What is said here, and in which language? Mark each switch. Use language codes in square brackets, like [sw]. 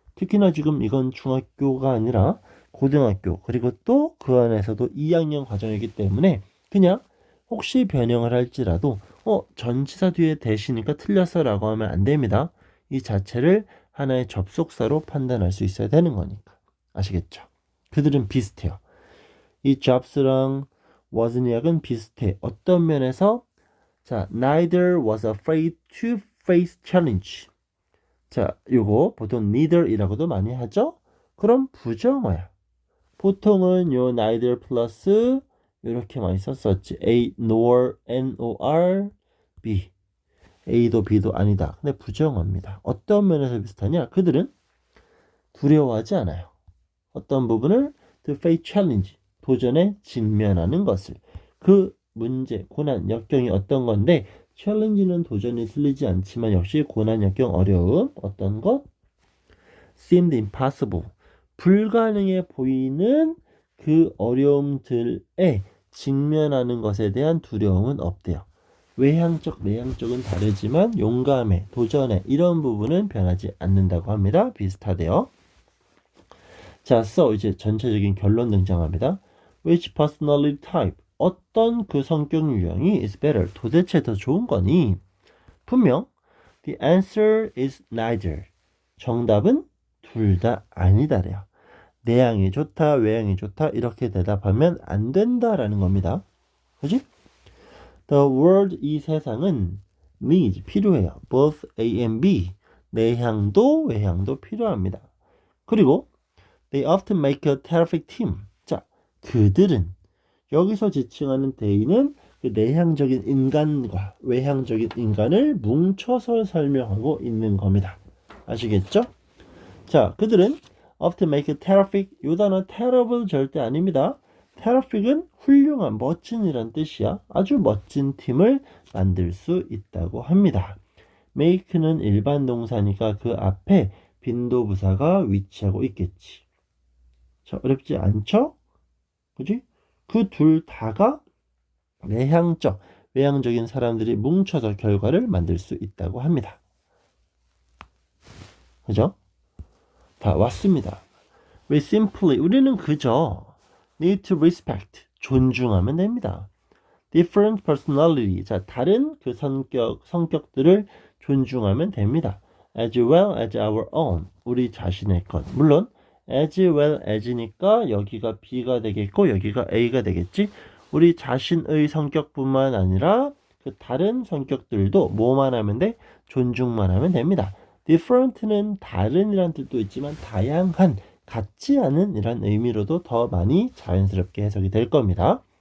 [ko] 특히나 지금 이건 중학교가 아니라 고등학교 그리고 또 그 안에서도 2학년 과정이기 때문에 그냥 혹시 변형을 할지라도 전치사 뒤에 that이니까 틀렸어 라고 하면 안 됩니다. 이 자체를 하나의 접속사로 판단할 수 있어야 되는 거니까. 아시겠죠? 그들은 비슷해요. 이 Jobs랑 워즈니악은 비슷해. 어떤 면에서? [en] 자, neither was afraid to face challenge. [ko] 자, 요거 보통 neither이라고도 많이 하죠? 그럼 부정어야. 보통은 요 neither 플러스 이렇게 많이 썼었지. A, nor, N-O-R, B. A도 B도 아니다. 근데 부정어입니다. 어떤 면에서 비슷하냐? 그들은 두려워하지 않아요. 어떤 부분을 [en] to face challenge, [ko] 도전에 직면하는 것을. 그 문제, 고난, 역경이 어떤 건데 challenge는 도전이 틀리지 않지만 역시 고난, 역경, 어려움 어떤 것? [en] seemed impossible. [ko] 불가능해 보이는 그 어려움들에 직면하는 것에 대한 두려움은 없대요. 외향적, 내향적은 다르지만 용감해, 도전해 이런 부분은 변하지 않는다고 합니다. 비슷하대요. 자, so 이제 전체적인 결론 등장합니다. [en] Which personality type? [ko] 어떤 그 성격 유형이 [en] is better? [ko] 도대체 더 좋은 거니? 분명 [en] the answer is neither. [ko] 정답은 둘 다 아니다래요. 내향이 좋다, 외향이 좋다 이렇게 대답하면 안 된다라는 겁니다. 그지? [en] The world [ko] 이 세상은 [en] needs [ko] 필요해요. [en] Both A and B. [ko] 내향도 외향도 필요합니다. 그리고 [en] they often make a terrific team. [ko] 자, 그들은 여기서 지칭하는 they는 그 내향적인 인간과 외향적인 인간을 뭉쳐서 설명하고 있는 겁니다. 아시겠죠? [en] 자, [ko] 그들은 [en] often make a terrific. [ko] 이 단어 terrible 절대 아닙니다. terrific은 훌륭한, 멋진이란 뜻이야. 아주 멋진 팀을 만들 수 있다고 합니다. make는 일반 동사니까 그 앞에 빈도부사가 위치하고 있겠지. 자, 어렵지 않죠? 그지? 그 둘 다가 내향적, 외향적인 사람들이 뭉쳐서 결과를 만들 수 있다고 합니다. 그죠? 다 왔습니다. [en] We simply, [ko] 우리는 그저 [en] need to respect, [ko] 존중하면 됩니다. different personality, 자, 다른 그 성격들을 존중하면 됩니다. [en] as well as our own, [ko] 우리 자신의 것. 물론 as well as니까 여기가 B가 되겠고 여기가 A가 되겠지. 우리 자신의 성격뿐만 아니라 그 다른 성격들도 뭐만 하면 돼? 존중만 하면 됩니다. different는 다른이란 뜻도 있지만 다양한, 같지 않은 이란 의미로도 더 많이 자연스럽게 해석이 될 겁니다.